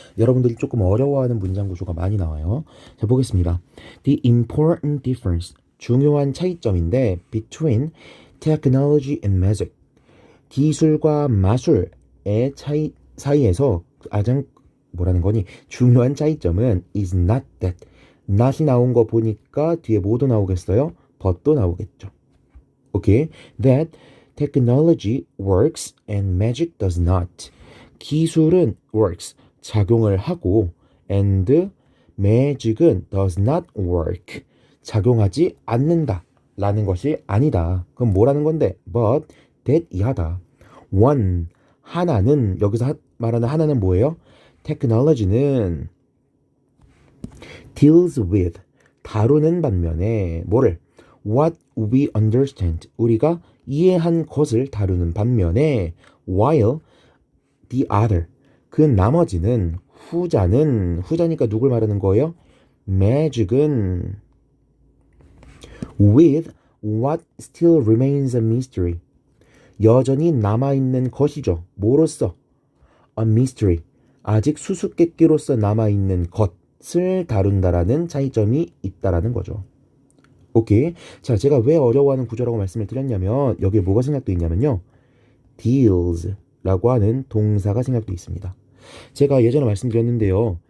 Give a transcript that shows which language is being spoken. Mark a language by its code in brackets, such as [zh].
[ko] 여러분들이 조금 어려워하는 문장 구조가 많이 나와요. 자, 보겠습니다. [en] The important difference, [ko] 중요한 차이점인데 [en] between technology and magic, [ko] 기술과 마술의 차이 사이에서 가장 뭐라는 거니? 중요한 차이점은 [en] is not that. [ko] not이 나온 거 보니까 뒤에 뭐도 나오겠어요? but도 나오겠죠. 오케이. [en] That technology works and magic does not. [ko] 기술은 works, 작용을 하고 [en] and magic [ko] 은 [en] does not work, [ko] 작용하지 않는다 라는 것이 아니다. 그럼 뭐라는 건데? [en] But that 이하다. [ko] one, 하나는, 여기서 말하는 하나는 뭐예요? technology는 [en] deals with, [ko] 다루는 반면에 뭐를? [en] what we understand, [ko] 우리가 이해한 것을 다루는 반면에 [en] while the other, [ko] 그 나머지는, 후자니까 누굴 말하는 거예요? [en] magic은 with what still remains a mystery, [ko] 여전히 남아있는 것이죠. 뭐로써? [en] a mystery, [ko] 아직 수수께끼로서 남아있는 것을 다룬다라는 차이점이 있다라는 거죠. 오케이. 자, 제가 왜 어려워하는 구조라고 말씀을 드렸냐면 여기에 뭐가 생략되어 있냐면요. deals 라고 하는 동사가 생략되어 있습니다. 제가 예전에 말씀드렸는데요.